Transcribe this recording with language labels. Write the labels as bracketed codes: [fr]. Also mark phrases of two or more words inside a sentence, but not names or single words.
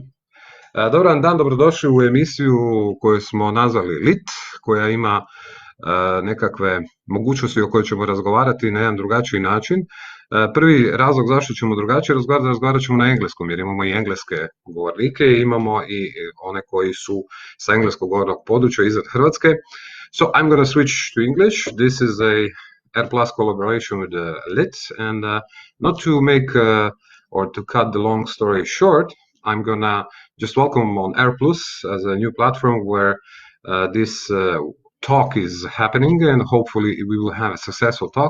[hr] Dobar dan, dobrodošli u emisiju koju smo nazvali LIT, koja ima nekakve mogućnosti o kojoj ćemo razgovarati na jedan drugačiji način. Prvi razlog zašto ćemo drugačije razgovarat ćemo na engleskom, jer imamo i engleske govornike, imamo i one koji su sa engleskog govornog područja izvan Hrvatske. [en] So I'm going to switch to English. This is a R+ collaboration with LIT, and not to make or to cut the long story short, I'm gonna just welcome on R+ as a new platform where this talk is happening, and hopefully we will have a successful talk.